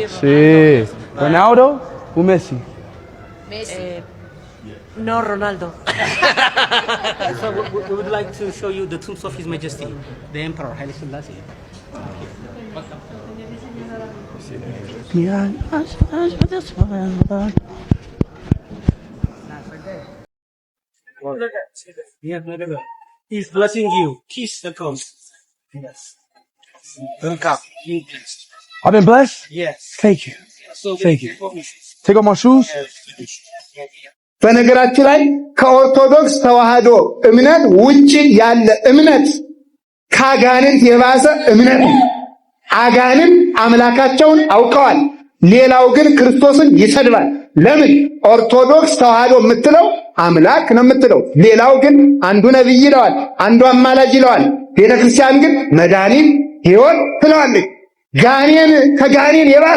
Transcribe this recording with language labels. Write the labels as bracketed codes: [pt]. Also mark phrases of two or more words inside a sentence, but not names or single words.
[ca] Sí. Ronaldo o Messi? Messi. No, Ronaldo. [en] So we would like to show you the tombs of His Majesty, the Emperor Haile Selassie. Yeah. Yeah, he's blessing you. Kiss the coast. Yes. Welcome. I've been blessed? Yes. Thank you. So Thank you. Take off my shoes? [am] በነገራችን ላይ ከኦርቶዶክስ ተዋህዶ እምነት ውጪ ያለ እምነት ከአጋንንት የባሰ እምነት ነው። አጋንንት አምላካቸውን አውቀዋል። ሌላው ግን ክርስቶስን ይሰድባል። ለምን? ኦርቶዶክስ ተዋህዶ የምትለው አምላክ ነው የምትለው። ሌላው ግን አንዱ ነብይ ይለዋል፣ አንዱ አማላጅ ይለዋል። ቤተክርስቲያን ግን መድኃኒት ሕይወት ትለዋለች። ጋኔን ከጋኔን የባሰ።